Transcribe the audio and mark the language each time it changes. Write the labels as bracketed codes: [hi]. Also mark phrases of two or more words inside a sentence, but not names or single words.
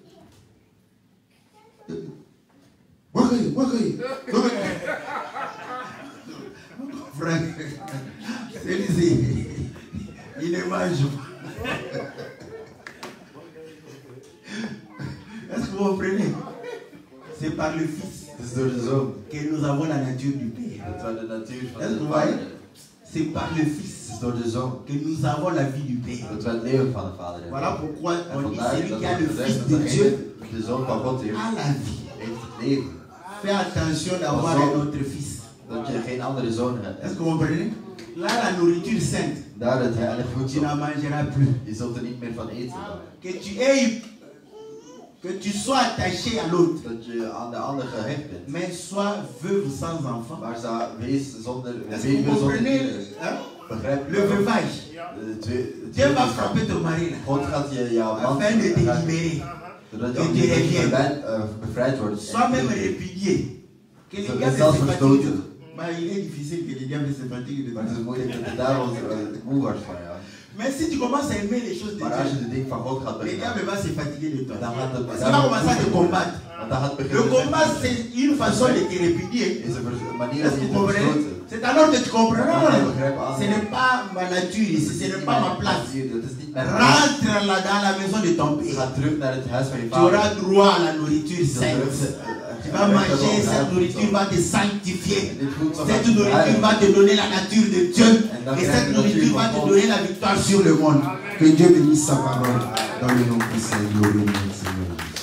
[fr] Frère, celui-ci, il ne mange pas. Est-ce que vous comprenez? C'est par le Fils [nl] het is door de zoon [fr] que nous avons la nature du Père. [nl] dat wij de natuur van [fr] Est-ce que [nl] de [fr] vous [nl] vader [fr] voyez? [nl] hebben. [fr] C'est par le [nl] Het [fr] Fils [nl] is door de zoon [fr] que nous avons la vie du Père. [nl] dat wij het leven van de vader hebben. [fr] Voilà pourquoi [nl] En [fr] on dit [nl] vandaar [fr] celui [nl] dat [fr] qui a le [nl] we [fr] Fils [nl] zeggen [fr] de [nl] dat [fr] Dieu [nl] degene die de zoon van God heeft, [fr] a la vie. [nl] heeft het leven. [fr] Fais attention d'avoir un autre fils. [nl] Dat je geen andere zoon [fr] Est-ce [nl] hebt. [fr] que vous comprenez? Là, la nourriture sainte, [nl] Daar het heilige [fr] tu [nl] voedsel. [fr] n'en mangeras plus. [nl] Je zult er niet meer van eten. [fr] Que tu sois attaché à l'autre, [nl] Dat je aan de ander gehecht bent. [fr] mais sois veuve sans enfant. [nl] Maar wees zonder [fr] Est-ce que vous comprenez hein? [nl] Begrijp [fr] Le veuvage? Dieu va frapper ton mari là, [nl] God gaat jouw man [fr] afin de te libérer. [nl] zodat [fr] que tu [nl] je [fr] reviennes. [nl] bevrijd wordt. [fr] Sois même répudié. Que le [nl] Dat [fr] diable [nl] is zelfs [fr] se fatigue. [nl] verstoten. [fr] Bah, il est difficile que le diable se fatigue de [nl] Maar het is [fr] toi. [nl] moeilijk dat de duivel moe wordt van jou. [fr] Mais si tu commences à aimer les choses de [nl] Maar als je [fr] Dieu, [nl] de dingen van God gaat [fr] le diable [nl] beginnen, [fr] va se fatiguer de toi. [nl] dan gaat de [fr] Parce qu'il va commencer à te combattre. [nl] Want dan gaat [fr] Le [nl] beginnen [fr] combat, c'est une façon de te répudier. [nl] is een manier [fr] Est-ce [nl] om [fr] que [nl] je [fr] vous [nl] te [fr] comprenez? [nl] verstoten. [fr] C'est alors que tu comprends. Non, non, non. Ce n'est pas ma nature ici, ce n'est pas ma place. [nl] Dat is niet mijn plaats. [fr] Rentre là dans la maison de ton [nl] Je [fr] père. [nl] gaat terug naar het huis van je [fr] Tu auras [nl] vader. [fr] droit à la nourriture sainte. Tu vas manger, cette nourriture va te sanctifier. Cette nourriture va te donner la nature de Dieu. Et cette nourriture va te donner la victoire sur le monde. Que Dieu bénisse sa parole dans le nom du Seigneur.